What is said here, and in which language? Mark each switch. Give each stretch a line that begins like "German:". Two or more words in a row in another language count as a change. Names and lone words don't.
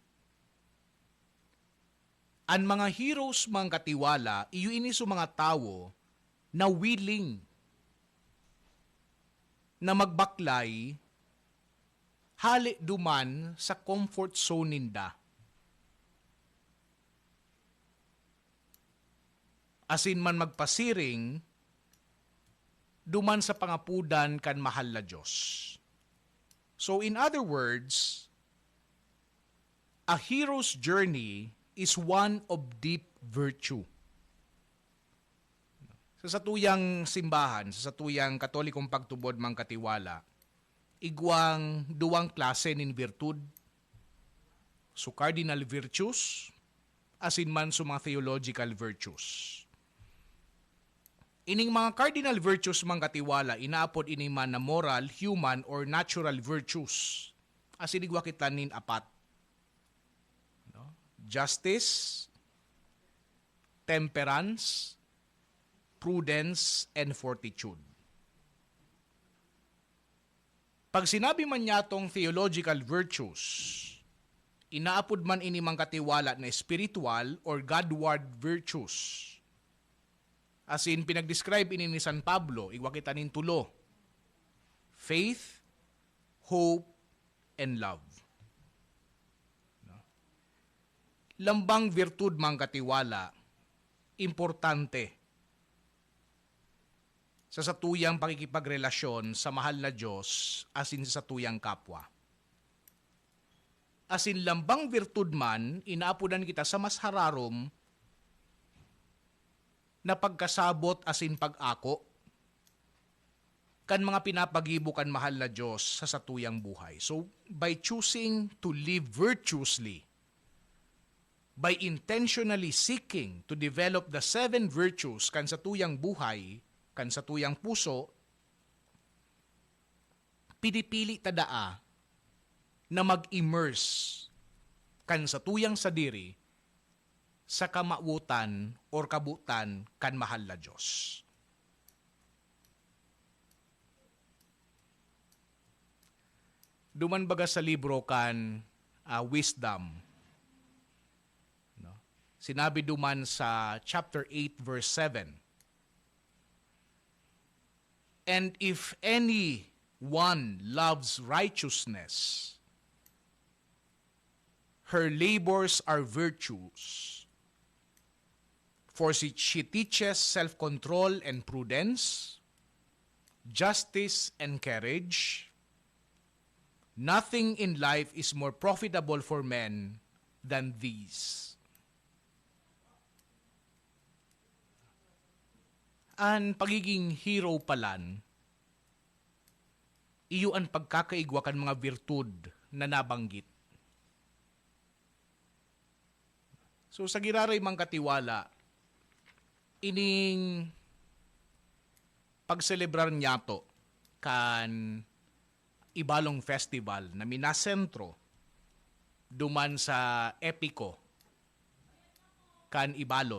Bikol: Ang mga heroes mga katiwala, iyo ini sa mga tao na willing na magbaklay hali duman sa
English: comfort zone
Bikol: ninda. Asin man magpasiring duman sa pangapudan kan mahal na Diyos.
English: So in other words, a hero's journey is one of deep virtue.
Bikol: Sa satuyang simbahan, sa satuyang katolikong pagtubod mang katiwala, igwang duwang klase nin virtud. So
English: cardinal virtues,
Bikol: asin man so mga
English: theological virtues.
Bikol: Ining mga
English: cardinal virtues
Bikol: mang katiwala, inaapod ining man na
English: moral, human, or natural virtues.
Bikol: Asin igwa kita nin apat. No?
English: Justice, temperance, prudence, and fortitude.
Bikol: Pag sinabi man niya tong
English: theological virtues,
Bikol: inaapod man ini mang katiwala na
English: spiritual or Godward virtues. As in,
Bikol: pinag-describe ini ni San Pablo, igwa kita nin tulo.
English: Faith, hope, and love.
Bikol: Lambang virtud mang katiwala, importante sa satuyang pakikipagrelasyon sa mahal na Diyos asin sa satuyang kapwa. Asin lambang virtud man, inaapunan kita sa mas hararom na pagkasabot asin pag-ako kan mga pinapagibo kan mahal na Diyos sa satuyang buhay.
English: So, by choosing to live virtuously, by intentionally seeking to develop the 7 virtues
Bikol: kan satuyang buhay, kan satuyang puso, pinipili tadaa na mag-immerse kan satuyang sadiri sa kamautan or kabutan kan mahal na Diyos. Duman baga sa libro kan Wisdom. No? Sinabi duman sa chapter 8 verse 7.
English: And if any one loves righteousness, her labors are virtues. For she teaches self-control and prudence, justice and courage. Nothing in life is more profitable for men than these.
Bikol: Ang pagiging hero palan, iyo ang pagkakaigwa kan mga virtud na nabanggit. So sa giraray mang katiwala, ining pagselebrar niya to kan ibalong festival na minasentro duman sa Epiko kan ibalon.